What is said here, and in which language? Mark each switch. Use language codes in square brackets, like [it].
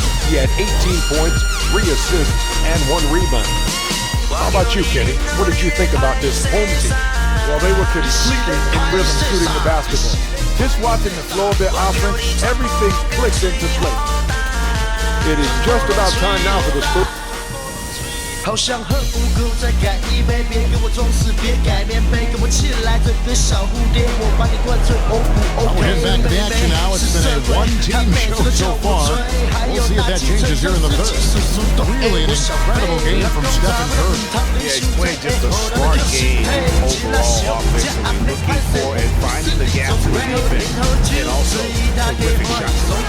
[en] He had 18 points, 3 assists, and 1 rebound. How about you, Kenny? What did you think about this home team? Well, they were completely in rhythm shooting the basketball. Just watching the flow of their offense, everything clicked into place. It is just about time now for the Spurs. [zh] 好想和五狗再干一杯，别给我装死，别盖棉被，跟我起来，这个小蝴蝶，我把你灌醉。 Oh, [en] We're heading back to the action now. It's been a one-team show so far. We'll see if that changes here in the third. Really an incredible game from Stephen Curry. Yeah, he's playing just a smart game overall offensively, looking for and finding the gaps in the defense, and also terrific shots.